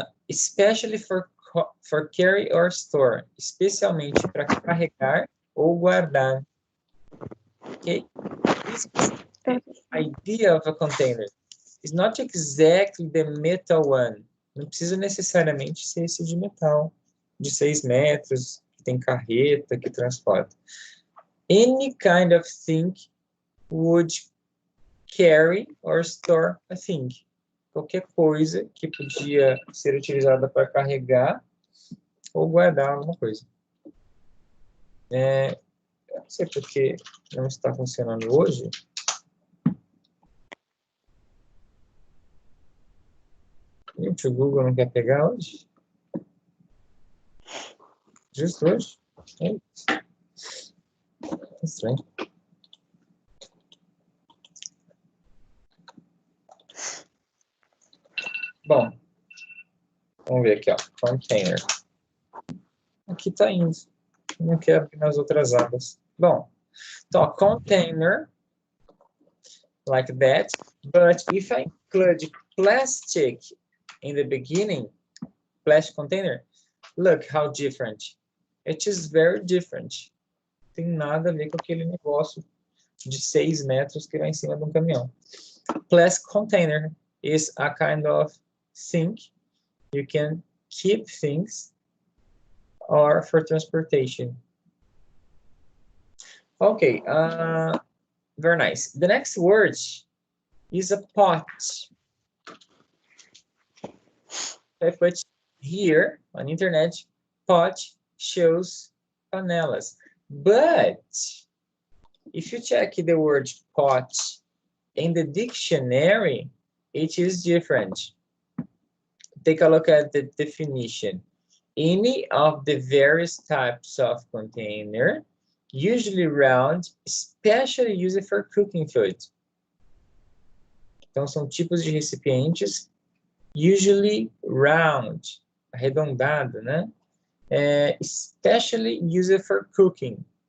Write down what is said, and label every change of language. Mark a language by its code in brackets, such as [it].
[en] Especially for carry or store, [pt] especialmente para carregar ou guardar. [en] Okay? This idea of a container is not exactly the metal one. [pt] Não precisa necessariamente ser esse de metal, de 6 metros, que tem carreta, que transporta. [en] Any kind of thing would carry or store a thing. [pt] Qualquer coisa que podia ser utilizada para carregar ou guardar alguma coisa. Eu não sei porque não está funcionando hoje. Gente, o Google não quer pegar hoje? Justo hoje? É isso. Estranho. Bom, vamos ver aqui, ó. Container. Aqui está indo. Não quero abrir nas outras abas. Bom, então, container, [en] like that. But if I include plastic in the beginning, plastic container, look how different. It is very different. [pt] Não tem nada a ver com aquele negócio de 6 metros que vai em cima de um caminhão. [en] Plastic container is a kind of thing you can keep things or for transportation. Okay, very nice. The next word is a pot. I put here on internet, pot shows panelas. But if you check the word pot in the dictionary, it is different. Take a look at the definition. Any of the various types of container, usually round, especially used for cooking food. [pt] Então, são tipos de recipientes, [en] usually round, [pt] arredondado, né? [en] Especially used for cooking.